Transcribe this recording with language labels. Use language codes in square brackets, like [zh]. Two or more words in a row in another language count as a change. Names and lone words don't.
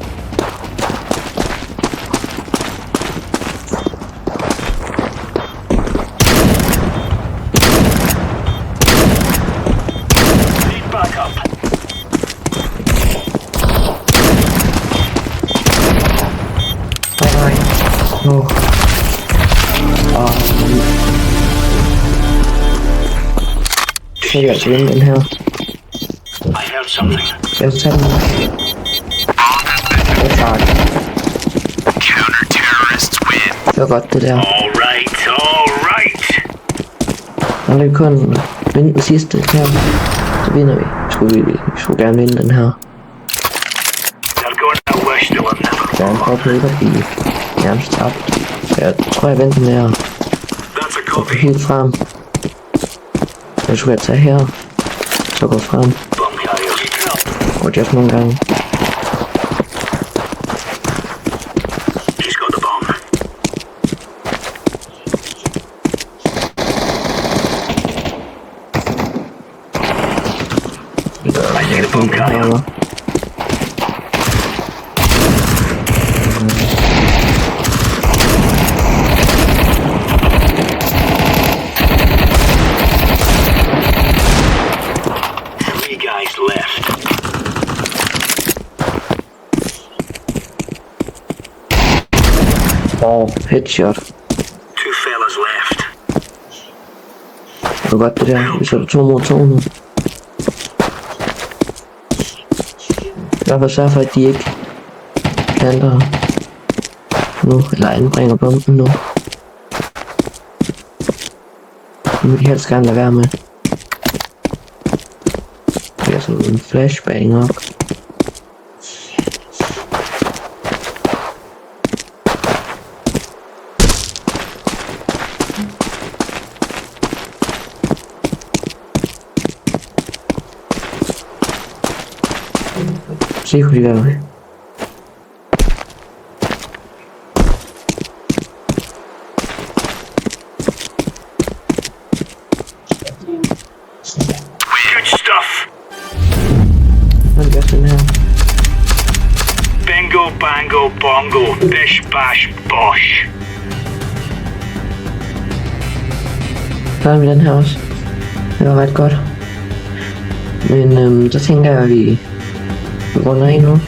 [en] Need backup. Bye. No. [da] Skal jeg altså vinde den her? [en] I heard something. [da] Jeg tager den. Jeg tager den. [en] Counter-terrorists win. [da] Det var godt det der. [en] All right, all right. [da] Når vi kun vinde den sidste her, så vinder vi. Vi skulle gerne vinde den her. [en] They're going to wish they were never [da] Jeg er en prøve på ikke at blive nærmest tabt. Jeg tror jeg venter den her. [en] That's a [da] Gå copy. helt frem. Jeg skulle tage her. Så gå frem. [en] Bomb carriers. Help. [da] Og just nogle gange. [en] He's got the bomb. I think the bomb carrier. Three guys left. Headshot. Two fellas left. [da] Det var godt det der. Vi sætter 2 mod 2 nu. I hvert fald sørge for, at de ikke planter nu, eller anbringer bomben nu. Det vil de helst gerne lade være med. Det er sådan en flashbang op. Se, hvad de gør. [en] Good stuff. [da] Hvad gør den her? Bingo, bango, bongo. Bish, bash, bosh. Gør vi den her også? Det var ret godt. Men så tænker jeg, at vi runder af nu.